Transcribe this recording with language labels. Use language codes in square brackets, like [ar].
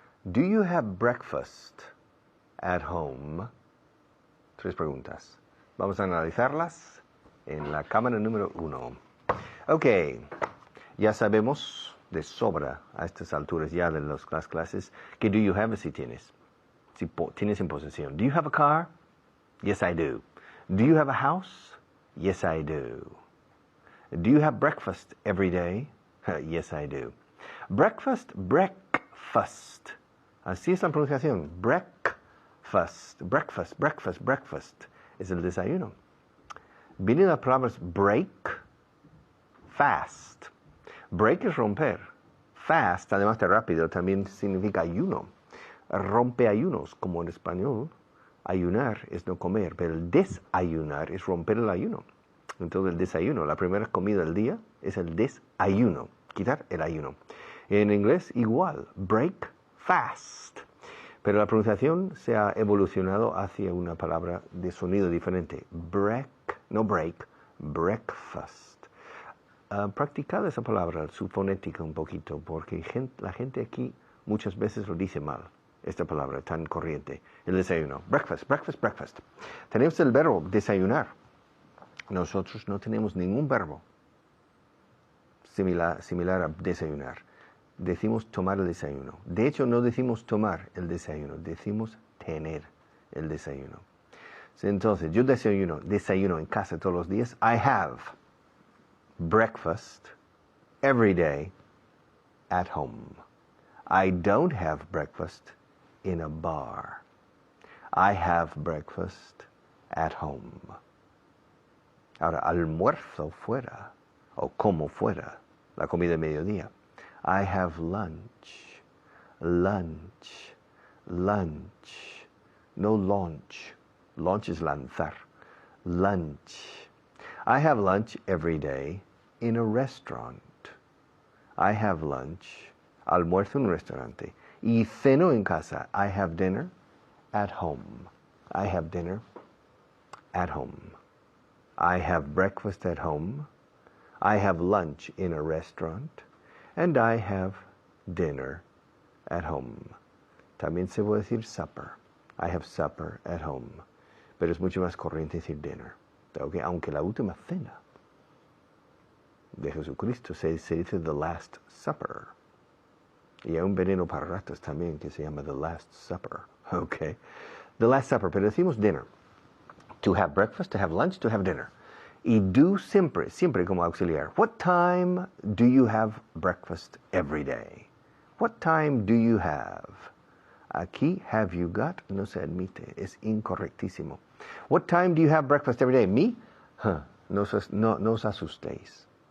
[en] Do you have breakfast at home? [es] 3 preguntas. Vamos a analizarlas en la cámara número 1. Ok. Ya sabemos de sobra a estas alturas ya de las clases que [en] do you have [es] si tienes. Si tienes en posesión. [en] Do you have a car? Yes, I do. Do you have a house? Yes, I do. Do you have breakfast every day? Yes, I do. Breakfast. [es] Así es la pronunciación. Breakfast. Es el desayuno. Vienen las palabras break fast. Break es romper. Fast, además de rápido, también significa ayuno. Rompe ayunos, como en español. Ayunar es no comer, pero el desayunar es romper el ayuno. Entonces el desayuno, la primera comida del día es el desayuno, quitar el ayuno. En inglés igual, break fast. Pero la pronunciación se ha evolucionado hacia una palabra de sonido diferente. [en] Break, no break, breakfast. [es] Practicad esa palabra, su fonética un poquito, porque la gente aquí muchas veces lo dice mal, esta palabra tan corriente. El desayuno, breakfast, breakfast, breakfast. Tenemos el verbo desayunar. Nosotros no tenemos ningún verbo similar a desayunar. Decimos tomar el desayuno. De hecho, no decimos tomar el desayuno, decimos tener el desayuno. Entonces, yo desayuno en casa todos los días. [en] I have breakfast every day at home. I don't have breakfast in a bar. I have breakfast at home. [es] Ahora, almuerzo fuera, o como fuera, la comida de mediodía. [en] I have lunch, lunch, lunch. No launch. Launch is lanzar. Lunch. I have lunch every day in a restaurant. I have lunch, [es] almuerzo en un restaurante. Y ceno en casa. [en] I have dinner at home. I have dinner at home. I have breakfast at home. I have lunch in a restaurant. And I have dinner at home. [es] También se puede decir [en] supper. I have supper at home. [es] Pero es mucho más corriente decir dinner. Okay? Aunque la última cena de Jesucristo se dice the Last Supper. Y hay un veneno para ratas también que se llama the Last Supper. [en] Okay? The Last Supper, [es] pero decimos [en] dinner. To have breakfast, to have lunch, to have dinner. [es] Y do siempre como auxiliar. [en] What time do you have breakfast every day? What time do you have? [es] Aquí, [en] have you got, [es] no se admite, es incorrectísimo. [en] What time do you have breakfast every day? Me? [es] No os asustéis.